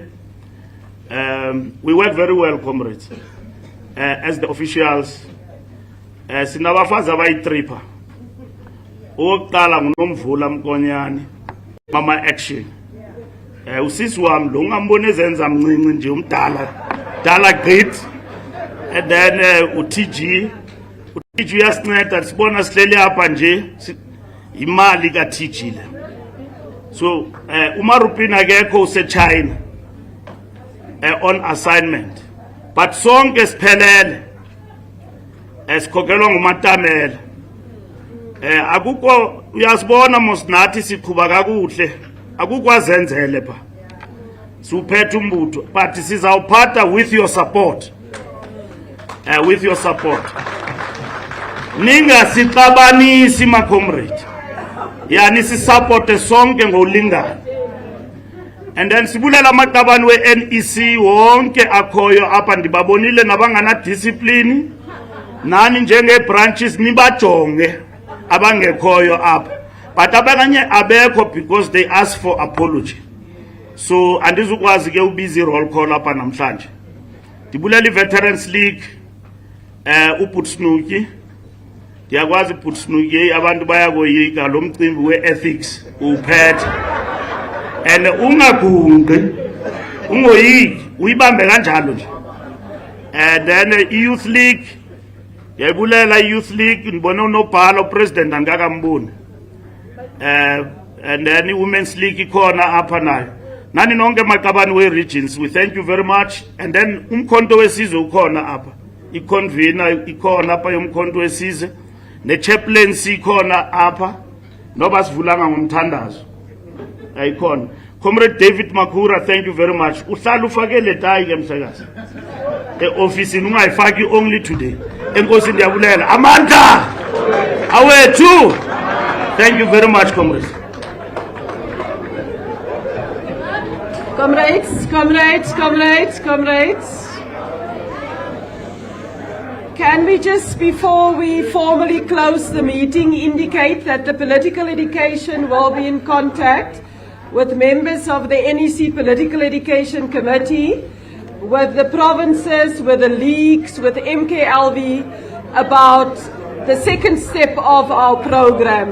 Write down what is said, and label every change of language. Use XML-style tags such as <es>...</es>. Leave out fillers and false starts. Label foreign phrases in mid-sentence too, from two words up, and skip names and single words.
<en>We work very well, comrades. As the officials,</en> <xh>sinabafazi abayi-3. Owokuqala nguNomvula Mkonyane, Mama Action. Usisi wami lo ungambona ezenza mncinci nje umdala, dala great.</xh> <en>And then</en> <xh>uTG uyasinceda sibona sihleli apha nje imali kaTG le. So uMarupini akekho useChina</xh> <en>on assignment.</en> <xh>But sonke siphelele esikhokelwa nguMatamela. Akukho uyasibona mosinathi siqhuba kakuhle. Akukwazenzele pha. Suphethe umbutho, but sizawuphatha</xh> <en>with your support. With your support.</en> <xh>Ningasixabanisi ma comrade. Yani sisupporte sonke ngolingana.</xh> <en>And then</en> <xh>sibulela amaqabani we-NEC wonke akhoyo apha ndibabonile nabangana discipline. Nani njenge branches nibajonge abangekhoyo apha.</xh> <en>But</en> <xh>abanye abekho</xh> <en>because they asked for apology.</en> <xh>So andizukwazi ke ubizi</xh> <en>roll call</en> <xh>apha namhlanje. Ndibulela i-Veterans League uPutsnuki. Ndiyakwazi uPutsnuki abantu bayakoyika lo mcimbi we-ethics uphethe. And ungagunqi ungoyiki uyibambe kanjalo nje.</xh> <en>And then</en> <xh>i-Youth League yayibulela i-Youth League ndibona unobhala upresident angakamboni.</xh> <en>And then</en> <xh>i-Women's League ikhona apha nayo. Nani nonke maqabani we-regions,</xh> <en>we thank you very much. And then</en> <xh>umkhonto wesizwe ukhona apha. I-convener ikhona apha yomkhonto wesizwe. ne-chaplaincy ikhona apha noba sivulanga ngomthandazo ayikhona.</xh> <en>Comrade David Makhura, thank you very much.</en> <xh>Uhlala ufake le tayi ke mhlekazi e-ofisini ungayifaki</xh> <en>only today.</en> <xh>Enkosi ndiyabulela. Amanda awethu,</xh> <en>thank you very much, comrades. Comrades. Can we just, before we formally close the meeting, indicate that the political education will be in contact with members of the NEC Political Education Committee, with the provinces, with the leagues, with MKLV about the second step of our program.</en>